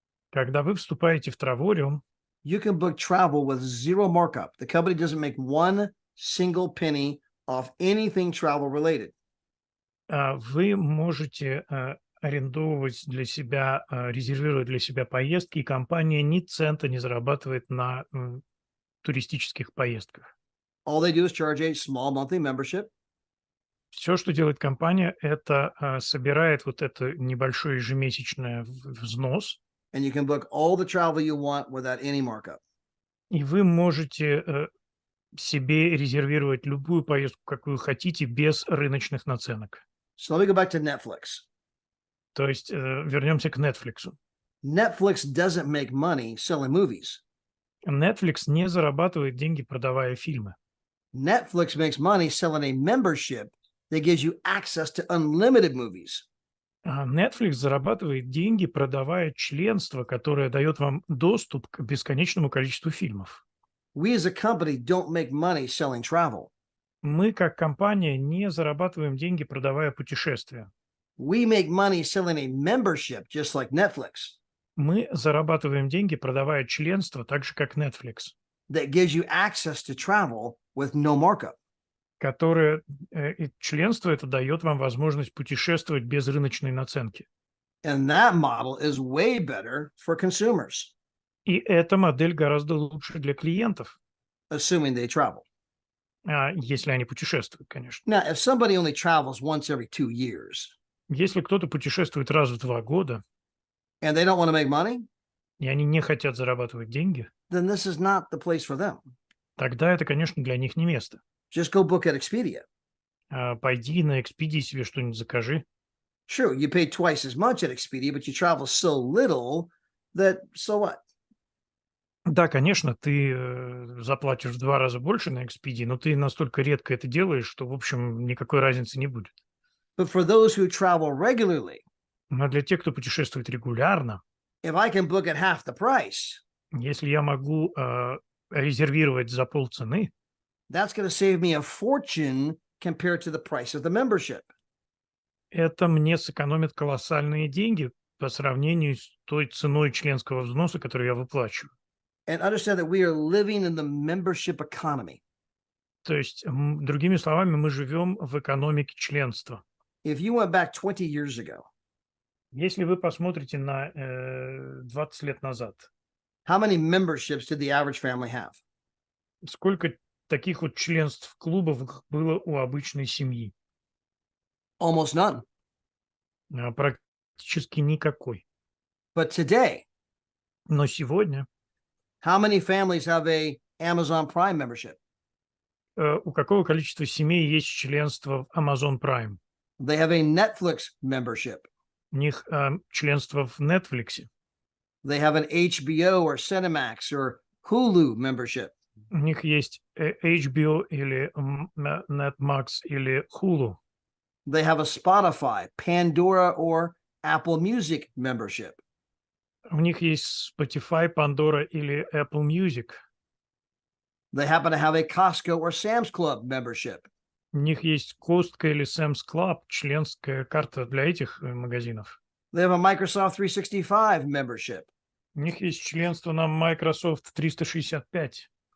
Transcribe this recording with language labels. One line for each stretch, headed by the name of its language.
Russian: Когда вы вступаете в Травориум,
English: you can book travel with zero markup. The company doesn't make one single penny off anything travel related.
Russian: вы можете арендовывать для себя, резервировать для себя поездки, и компания ни цента не зарабатывает на туристических поездках.
English: All they do is charge a small monthly membership.
Russian: Все, что делает компания, это собирает вот это небольшой ежемесячный взнос,
English: And you can book all the travel you want without any markup.
Russian: и вы можете себе резервировать любую поездку, какую хотите, без рыночных наценок.
English: So let me go back to Netflix.
Russian: То есть вернемся к Netflix.
English: Netflix doesn't make money selling movies.
Russian: Netflix не зарабатывает деньги, продавая фильмы.
English: Netflix makes money selling a membership that gives you access to unlimited movies.
Russian: Netflix зарабатывает деньги, продавая членство, которое дает вам доступ к бесконечному количеству фильмов.
English: We as a company don't make money selling travel.
Russian: Мы, как компания, не зарабатываем деньги, продавая путешествия.
English: We make money selling a membership, just like Netflix,
Russian: Мы зарабатываем деньги, продавая членство, так же, как Netflix,
English: that gives you access to travel with no markup.
Russian: которое и членство это дает вам возможность путешествовать без рыночной наценки.
English: And that model is way better for consumers,
Russian: И эта модель гораздо лучше для клиентов,
English: assuming they travel.
Russian: если они путешествуют, конечно.
English: Now, if somebody only travels once every 2 years
Russian: Если кто-то путешествует раз в 2 года,
English: and they don't want to make money,
Russian: и они не хотят зарабатывать деньги,
English: then this is not the place for them.
Russian: тогда это, конечно, для них не место.
English: Just go book at Expedia.
Russian: Пойди на Expedia себе что-нибудь закажи.
English: Sure, you pay twice as much at Expedia, but you travel so little that so what?
Russian: Да, конечно, ты заплатишь в 2 раза больше на Expedia, но ты настолько редко это делаешь, что, в общем, никакой разницы не будет.
English: But for those who travel regularly,
Russian: Но для тех, кто путешествует регулярно,
English: if I can book at half the price,
Russian: если я могу резервировать за полцены,
English: that's going to save me a fortune compared to the price of the membership.
Russian: это мне сэкономит колоссальные деньги по сравнению с той ценой членского взноса, которую я выплачиваю.
English: And understand that we are living in the membership economy.
Russian: То есть, другими словами, мы живем в экономике членства.
English: If you went back 20 years ago,
Russian: Если вы посмотрите на 20 лет назад,
English: how many memberships did the average family have?
Russian: сколько таких вот членств клубов было у обычной семьи?
English: Almost none.
Russian: Практически никакой.
English: But today,
Russian: Но сегодня
English: how many families have a Amazon Prime membership?
Russian: у какого количества семей есть членство в Amazon Prime?
English: They have a Netflix membership.
Russian: У них членство в Netflix.
English: They have an HBO or Cinemax or Hulu membership.
Russian: У них есть HBO или Netmax или Hulu.
English: They have a Spotify, Pandora, or Apple Music membership.
Russian: У них есть Spotify, Pandora или Apple Music.
English: They happen to have a Costco or Sam's Club membership.
Russian: У них есть Costco или Sam's Club, членская карта для этих магазинов.
English: They have a Microsoft 365 membership.
Russian: У них есть членство на Microsoft 365.